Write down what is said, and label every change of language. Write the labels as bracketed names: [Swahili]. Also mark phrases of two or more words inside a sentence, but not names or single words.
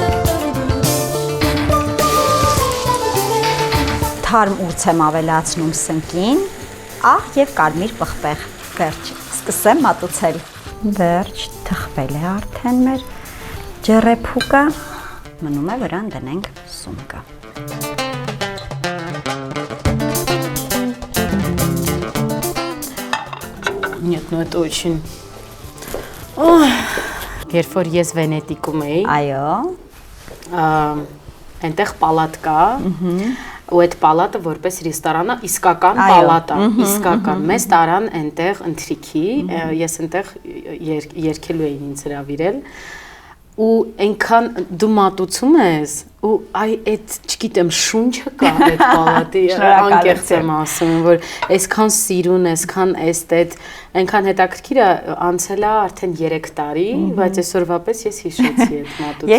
[Armenian] Թարմ ուրց եմ ավելացնում սնկին, աղ եւ կարմիր պղպեղ։ Վերջ, սկսեմ մատուցել։ Վերջ, թխվել է արդեն մեր ջեռեփուկը, մնում է վրան դնենք սունկը։ [Russian] Нет, ну это очень... [Armenian] Երբ որ ես Վենետիկում էի, այո, այնտեղ պալատ կա, ու այդ պալատը որպես ռեստորանա իսկական պալատ է, իսկական։ Մեզ տարան այնտեղ ընթրիքի, ես այնտեղ երկելու էին ինձ հրավիրել, ու այնքան դու մատուցում ես, ու այդ չգիտեմ շունչը կա այդ պալատի անկեղծ եմ ասում որ այսքան սիրուն այսքան էսթետ այնքան հետաքրքիր է անցել է արդեն 3 տարի բայց այսօրվա պես ես հիշեցի այդ մատուցումը